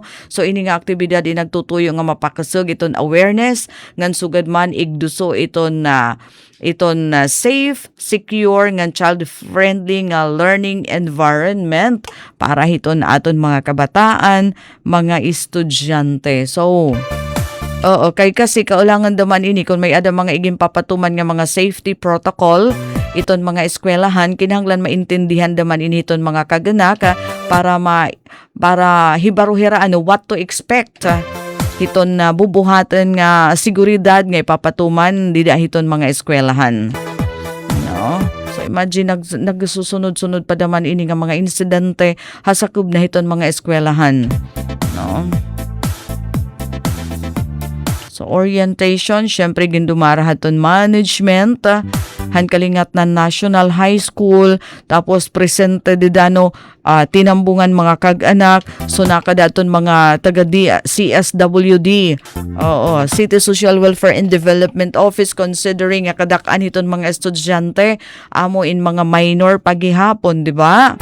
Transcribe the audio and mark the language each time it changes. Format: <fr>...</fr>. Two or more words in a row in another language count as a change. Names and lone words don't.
<war>So ini nga aktibidad nagtutuyo nga mapakasug iton awareness ngan sugad man igduso iton</war> <en>safe, secure,</en> <war>nga child-friendly nga</war> <en>learning environment</en> <war>para hiton aton mga kabataan, mga estudyante. So, kay kasi kaulangan daman ini kung may ada mga iging papatuman nga mga</war> <en>safety protocol,</en> <war>iton mga eskwelahan, kinahanglan maintindihan daman ini iton mga kaganak para hibaruhira</war> <en>what to expect.</en> <war>Hiton na bubuhatan nga seguridad nga ipapatuman dida hiton mga eskwelahan. No? So imagine nagsusunod-sunod pa daman ini nga mga insidente hasakub na hiton mga eskwelahan. No? So orientation, syempre gindumara haton management, Kalingat na National High School, tapos presente didano tinambungan mga kag-anak, so nakadaton mga taga CSWD, City Social Welfare and Development Office, considering kadak-an hiton mga estudyante amo in mga minor paghihapon,</war> <tl>di ba?</tl>